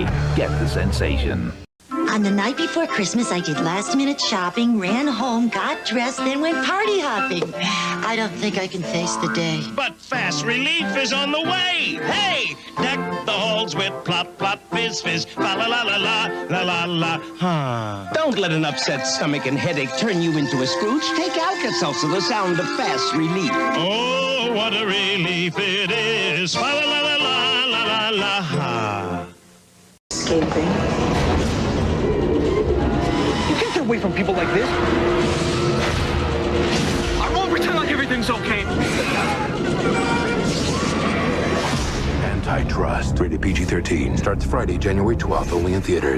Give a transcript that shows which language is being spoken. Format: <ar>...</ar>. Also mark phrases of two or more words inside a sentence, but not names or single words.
<en>Get the sensation. On the night before Christmas, I did last-minute shopping, ran home, got dressed, then went party hopping. I don't think I can face the day. But fast relief is on the way. Hey, deck the halls with plop, plop, fizz, fizz, fa la la la la, la la la, ha. Don't let an upset stomach and headache turn you into a Scrooge. Take Alka-Seltzer, the sound of fast relief. Oh, what a relief it is. Fa la la la la, la la la, ha. Escaping. away from people like this. I won't pretend like everything's okay. Antitrust. Rated PG-13. Starts Friday, January 12th, only in theaters.</en>